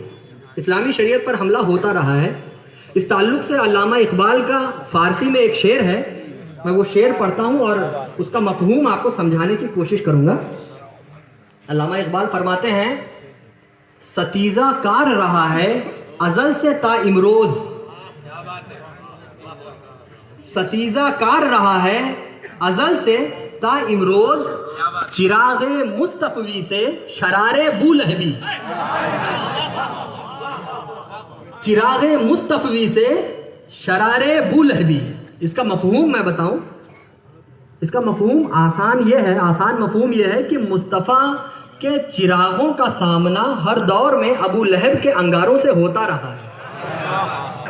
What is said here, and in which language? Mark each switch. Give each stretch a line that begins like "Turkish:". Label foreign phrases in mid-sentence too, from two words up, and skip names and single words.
Urdu: اسلامی شریعت پر حملہ ہوتا رہا ہے. اس تعلق سے علامہ اقبال کا فارسی میں ایک شعر ہے, میں وہ شعر پڑھتا ہوں اور اس کا مفہوم آپ کو سمجھانے کی کوشش کروں گا. علامہ اقبال فرماتے ہیں, ستیزہ کار رہا ہے ازل سے تا امروز, ستیزہ کار رہا ہے ازل سے تا امروز, چراغ مصطفی سے شرار بولہبی. چراغ مصطفی سے شرار بولہبی. اس کا مفہوم میں بتاؤں, اس کا مفہوم آسان مفہوم یہ ہے کہ مصطفیٰ کے چراغوں کا سامنا ہر دور میں ابو لہب کے انگاروں سے ہوتا رہا ہے.